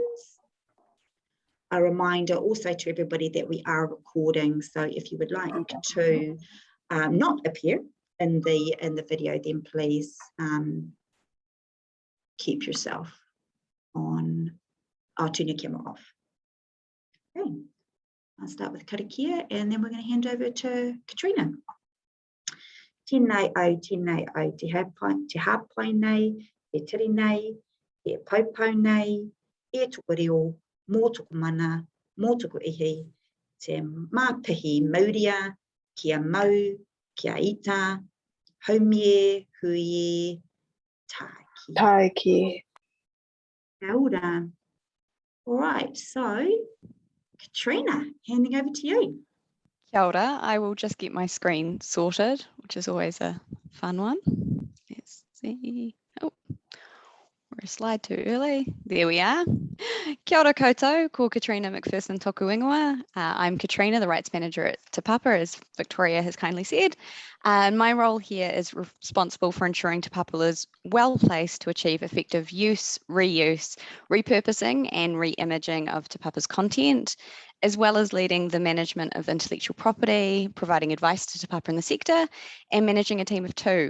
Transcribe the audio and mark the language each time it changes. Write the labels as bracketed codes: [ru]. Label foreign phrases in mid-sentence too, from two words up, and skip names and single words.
[en] A reminder also to everybody that we are recording, so if you would like to not appear in the video, then please keep yourself on, turn your camera off. Okay. I'll start with karakia, and then we're going to hand over to Catriona. [mi] Tēnei au, te hāpai nei, e tiri nei, e paupau nei, e tōku reo, mō tōku mana, mō tōku ihi, te māpihi mauria, kia mau, kia ita, haumie, huie, tāki. Tāki. Kia ora. [en] All right, so Catriona, handing over to you. [mi] Kia ora. [en] I will just get my screen sorted, which is always a fun one. Let's see. Oh, we're a slide too early. There we are. [mi] Kia ora koutou, ko Catriona McPherson tōku ingoa. [en] I'm Catriona, the Rights Manager at Te Papa, as Victoria has kindly said. And my role here is responsible for ensuring Te Papa is well placed to achieve effective use, reuse, repurposing and re-imaging of Te Papa's content, as well as leading the management of intellectual property, providing advice to Te Papa in the sector, and managing a team of two.